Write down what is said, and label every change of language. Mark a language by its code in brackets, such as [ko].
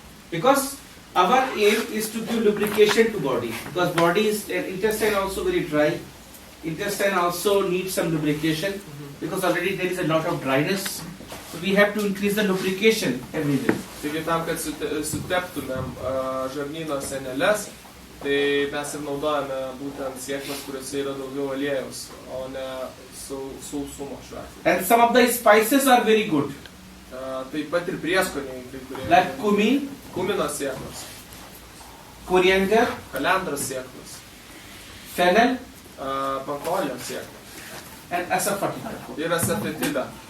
[en] Because our aim is to give lubrication to body. Because body is intestine also very dry. Intestine also needs some lubrication because already there is a lot of dryness. So we have to increase the lubrication every day. [lt] Taigi tam, kad suteptumėm žarnyno seneles, tai mes ir naudojame būtent sėklas, kuriuose yra daugiau aliejaus, o ne sausumo šiuo atveju. [en] And some of the spices are very good. [lt] Taip pat ir prieskoniai, kai kurie. [en] Like cumin, [lt] Kumino sėklos, [en] coriander, [lt] kalendros sėklos, [en] fennel [lt] pankolio sėklos [en] and asafoetida. [lt] ir asafetida.